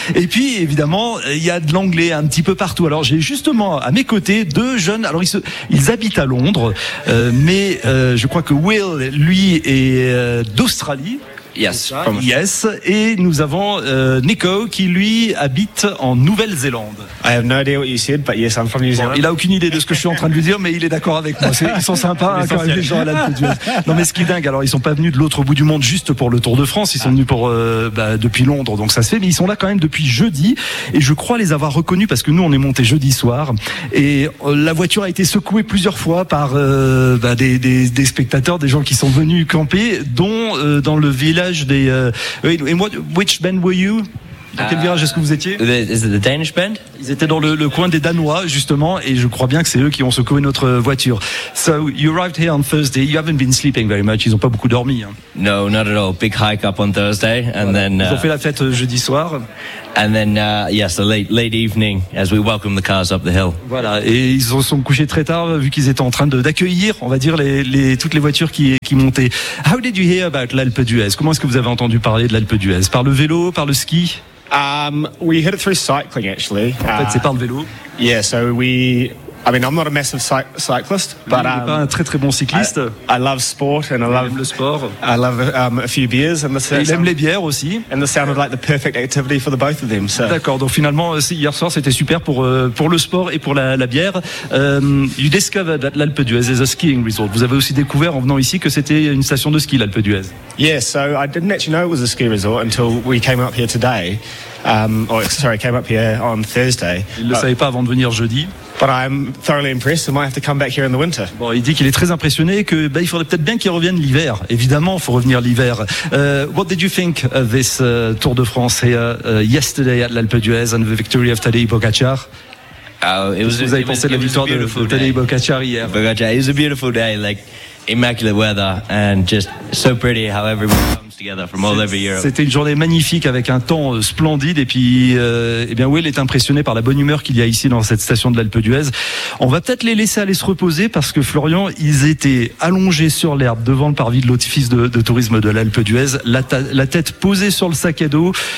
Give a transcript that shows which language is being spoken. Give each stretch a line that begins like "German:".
French: Et puis, évidemment, il y a de l'anglais un petit peu partout. Alors, j'ai justement à mes côtés deux jeunes. Alors, ils habitent à Londres, mais je crois que Will, lui, est d'Australie.
English: Yes.
French: Et nous avons Nico qui lui habite en Nouvelle-Zélande.
English: I have no idea what you said, but yes, I'm from New Zealand.
French: Il a aucune idée de ce que je suis en train de lui dire, mais il est d'accord avec moi. Ils sont sympas quand même, les gens à l'Alpe d'Huez. Non, mais ce qui est dingue, alors ils sont pas venus de l'autre bout du monde juste pour le Tour de France. Ils sont venus pour depuis Londres, donc ça se fait. Mais ils sont là quand même depuis jeudi, et je crois les avoir reconnus parce que nous on est montés jeudi soir, et la voiture a été secouée plusieurs fois par des spectateurs, des gens qui sont venus camper, dont dans le village.
English: Which band were you?
French: Dans quel virage est-ce que vous étiez?
English: The Danish band?
French: Ils étaient dans le coin des Danois, justement, et je crois bien que c'est eux qui ont secoué notre voiture.
English: So, you arrived here on Thursday. You haven't been sleeping very much.
French: Ils n'ont pas beaucoup dormi. Hein.
English: No, not at all. Big hike up on Thursday.
French: Ils ont fait la fête jeudi soir.
English: And then, yes, late evening, as we welcome the cars up the hill.
French: Voilà, et ils se sont couchés très tard, vu qu'ils étaient en train d'accueillir, on va dire, toutes les voitures qui montaient.
English: How did you hear about l'Alpe d'Huez?
French: Comment est-ce que vous avez entendu parler de l'Alpe d'Huez? Par le vélo, par le ski?
English: We heard it through cycling, actually.
French: En fait, c'est par le vélo.
English: Yeah, so I'm not a massive cyclist, but
French: I'm pas un très très bon cycliste.
English: I love sport and
French: aime le sport.
English: I love a few beers and the.
French: Il aime les bières aussi.
English: And this sounded like the perfect activity for the both of them. So.
French: D'accord. Donc finalement, hier soir, c'était super pour le sport et pour la bière.
English: You discovered that l'Alpe d'Huez is a skiing resort.
French: Vous avez aussi découvert en venant ici que c'était une station de ski, l'Alpe d'Huez.
English: Yeah, so I didn't actually know it was a ski resort until we came up here today. Came up here on Thursday.
French: Il ne le savait pas avant de venir jeudi.
English: But I'm thoroughly impressed. I might have to come back here in the winter.
French: Bon, il dit qu'il est très impressionné, que il faudrait peut-être bien qu'il revienne l'hiver. Évidemment, il faut revenir l'hiver.
English: What did you think of this Tour de France here yesterday at l'Alpe d'Huez and the victory of Tadej Pogacar?
French: Vous avez pensé de la victoire de Tadej Pogacar hier?
English: Pogacar, it was a beautiful day, like immaculate weather and just so pretty how everyone.
French: C'était une journée magnifique avec un temps splendide et puis Will est impressionné par la bonne humeur qu'il y a ici dans cette station de l'Alpe d'Huez. On va peut-être les laisser aller se reposer parce que Florian, ils étaient allongés sur l'herbe devant le parvis de l'office de tourisme de l'Alpe d'Huez, la tête posée sur le sac à dos.